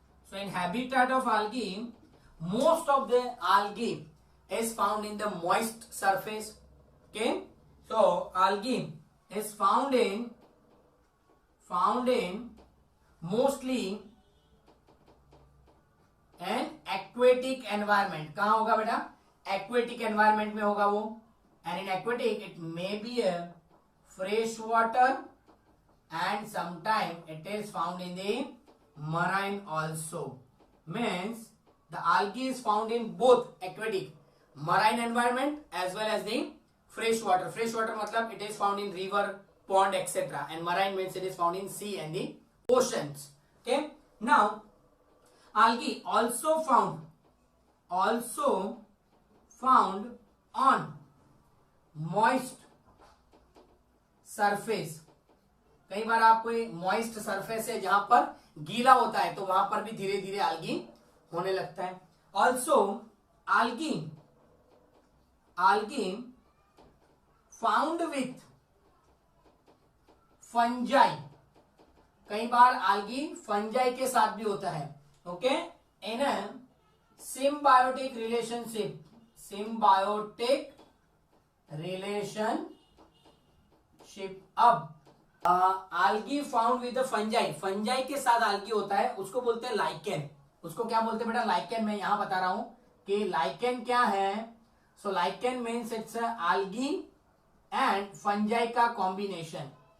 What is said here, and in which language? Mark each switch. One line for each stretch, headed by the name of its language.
English: So in habitat of algae, most of the algae is found in the moist surface. Okay, so algae is found in mostly an aquatic environment.
Hindi: कहाँ होगा बेटा? Aquatic environment में होगा वो.
English: And in aquatic it may be a fresh water and sometime it is found in the marine also. Means the algae is found in both aquatic, marine environment as well as the fresh water. Fresh water मतलब it is found in river, pond, etc. And marine means it is found in sea and the oceans. Okay. Now, algae also found on moist surface.
Hindi: कई बार आपको moist surface है जहां पर गीला होता है, तो वहां पर भी धीरे धीरे algae होने लगता है.
English: Also algae found with fungi.
Hindi: कई बार algae fungi के साथ भी होता है.
English: Okay, in a symbiotic relationship, symbiotic relationship.
Hindi: अब algae
English: found with the fungi,
Hindi: fungi के साथ algae होता है, उसको बोलते हैं लाइकेन. उसको क्या बोलते हैं बेटा? लाइकेन. मैं यहां बता रहा हूं कि लाइकेन क्या है.
English: so lichen means it's algae and fungi
Hindi: का कॉम्बिनेशन.